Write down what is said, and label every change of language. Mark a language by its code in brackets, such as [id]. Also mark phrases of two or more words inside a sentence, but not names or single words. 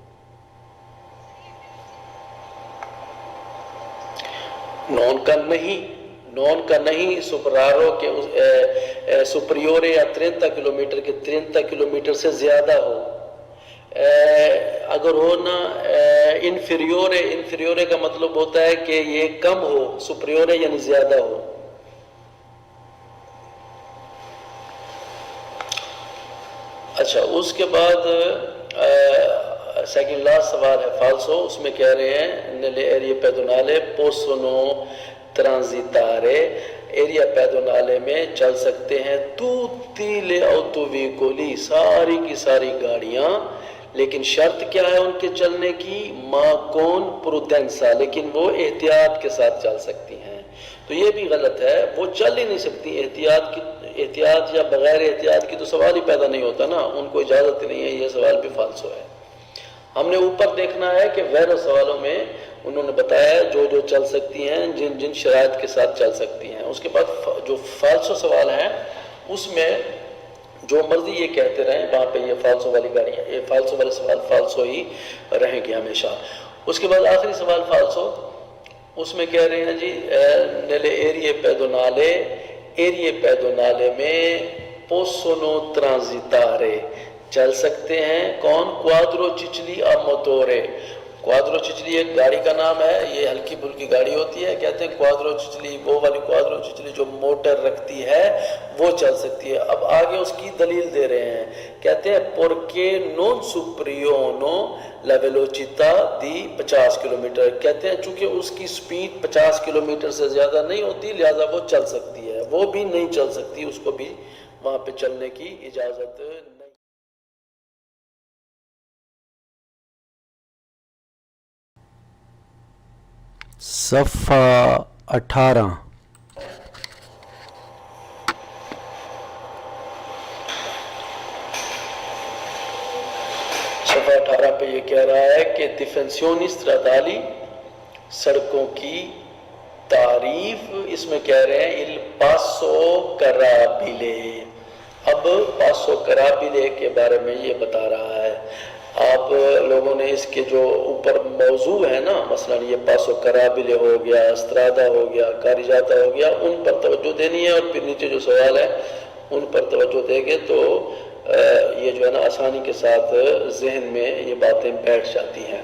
[ur] نون کا نہیں سپرارو کے سپریورے یا 30 کلومیٹر کے 30 کلومیٹر سے زیادہ ہو، اگر ہو نا انفیریورے کا مطلب ہوتا ہے کہ یہ کم ہو، سپریورے یعنی زیادہ ہو۔ اچھا، اس کے بعد سیکنڈ لاسٹ سوال ہے فالسو، اس میں کہہ رہے ہیں [it] nelle area pedonale possono transitare، area pedonale [ur] میں چل سکتے ہیں [it] tutti le autoveicoli، [ur] ساری کی ساری گاڑیاں، لیکن شرط کیا ہے ان کے چلنے کی؟ [it] ma con prudenza, [ur] لیکن وہ احتیاط کے ساتھ چل سکتی ہیں۔ تو یہ بھی غلط ہے، وہ چل ہی نہیں سکتی، احتیاط یا بغیر احتیاط کی تو سوال ہی پیدا نہیں ہوتا نا، ان کو اجازت ہی نہیں ہے، یہ سوال بھی فالسو ہے۔ ہم نے اوپر دیکھنا ہے کہ غیر سوالوں میں انہوں نے بتایا جو چل سکتی ہیں، جن شرائط کے ساتھ چل سکتی ہیں۔ اس کے بعد جو فالسو سوال ہیں اس میں جو مرضی یہ کہتے رہیں وہاں پہ یہ فالسو والی گاڑیاں، یہ فالسو والے سوال فالسو ہی رہیں گے ہمیشہ۔ اس کے بعد آخری سوال فالسو، اس میں کہہ رہے ہیں جی [it] nelle aeree pedonali [ur] میں [it] possono transitare، [ur] چل سکتے ہیں کون؟ [it] quadrocicli a motore۔ [ur] quadrocicli ایک گاڑی کا نام ہے، یہ ہلکی پھلکی گاڑی ہوتی ہے، کہتے ہیں quadrocicli، وہ والی quadrocicli جو موٹر رکھتی ہے وہ چل سکتی ہے۔ اب آگے اس کی دلیل دے رہے ہیں، کہتے ہیں [it] perché non superiore la velocità di 50 [ur] کلومیٹر، کہتے ہیں چونکہ اس کی سپیڈ 50 کلومیٹر سے زیادہ نہیں ہوتی لہذا وہ چل سکتی ہے، وہ بھی نہیں چل سکتی، اس کو بھی وہاں پہ چلنے کی اجازت نہیں۔ صفحہ 18 صفحہ 18 پہ یہ کہہ رہا ہے کہ [it] definizioni stradali, [ur] سڑکوں کی تعریف، اس میں کہہ رہے ہیں [it] il passo carrabile۔ [ur] اب [it] passo carrabile [ur] کے بارے میں یہ بتا رہا ہے، آپ لوگوں نے اس کے جو اوپر موضوع ہے نا، مثلا یہ [it] passo carrabile [ur] ہو گیا، استرادا ہو گیا، کاریجاتا ہو گیا، ان پر توجہ دینی ہے، اور پھر نیچے جو سوال ہے ان پر توجہ دیں گے تو یہ جو ہے نا آسانی کے ساتھ ذہن میں یہ باتیں بیٹھ جاتی ہیں۔